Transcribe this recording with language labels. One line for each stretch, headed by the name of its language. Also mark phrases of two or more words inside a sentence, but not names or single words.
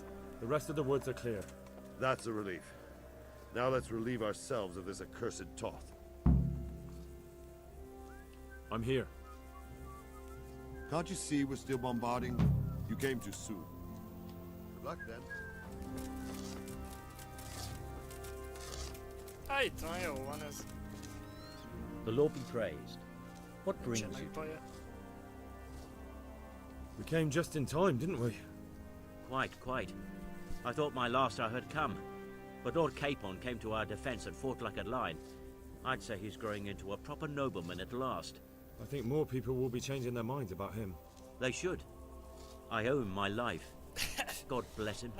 English: The rest of the woods are clear. That's a relief. Now let's relieve ourselves of this accursed Toth. I'm here. Can't you see we're still bombarding? You came too soon. Good luck then.
Hungarian: Itt van, jó van ez.
English: The Lord be praised. What brings you? We came just in time, didn't we? Quite. I thought my last hour had come. But Lord Capon came to our defense and fought like a lion. I'd say he's growing into a proper nobleman at last. I think more people will be changing their minds about him. They should. I owe him my life. God bless him.